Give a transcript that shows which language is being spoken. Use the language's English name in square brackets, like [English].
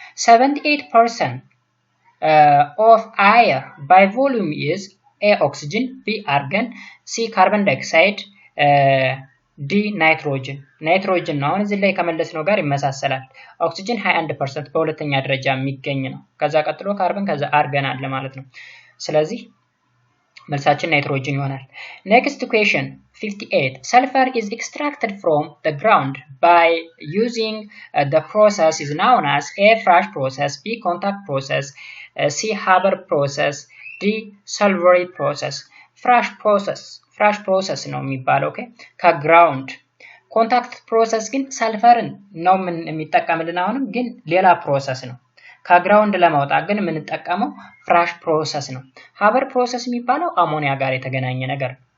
[English] 78% of air by volume is A oxygen, B argon, C carbon dioxide, D nitrogen. [Amharic] nitrogen ነው አሁን እዚህ ላይ ከመለስነው ጋር ይመሳሰላል። ኦክሲጅን 21% በሁለተኛ ደረጃ የሚገኝ ነው። ከዛ ቀጥሎ ካርበን ከዛ አርገን አለ ማለት ነው። ስለዚህ መልሳችን ናይትሮጅን ይሆናል። [English] Next question 58. Sulfur is extracted from the ground by using the process is known as A fresh process, B contact process, C Haber process, D salvary process. [Amharic] fresh process ነው የሚባለው ኦኬ ከግራውንድ ኮንታክት ፕሮሰስ ግን ሰልፈርን ነው የሚጠቀምልን አሁንም ግን ሌላ ፕሮሰስ ነው። ከግራውንድ ለማውጣት ግን የምንጠቀመው ፍራሽ ፕሮሰስ ነው። ሃበር ፕሮሰስ የሚባለው አሞኒያ ጋር የተገናኘ ነገር